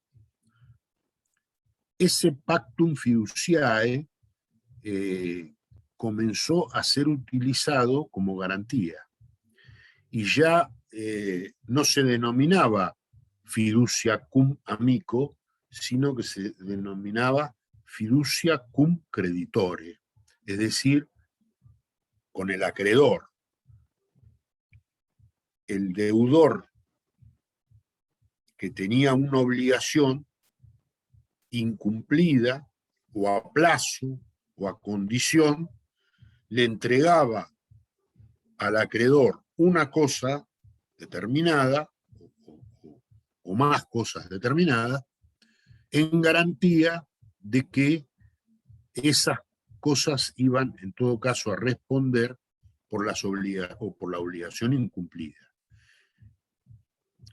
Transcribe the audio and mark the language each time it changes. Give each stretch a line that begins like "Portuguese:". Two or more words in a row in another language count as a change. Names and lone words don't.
Spanish: Ese
Latin: pactum fiduciae
Spanish: comenzó a ser utilizado como garantía y ya no se denominaba
Latin: fiducia cum amico,
Spanish: sino que se denominaba
Latin: fiducia cum creditore,
Spanish: es decir, con el acreedor. El deudor que tenía una obligación incumplida o a plazo o a condición, le entregaba al acreedor una cosa determinada o más cosas determinadas en garantía de que esas cosas iban en todo caso a responder por la obligación incumplida.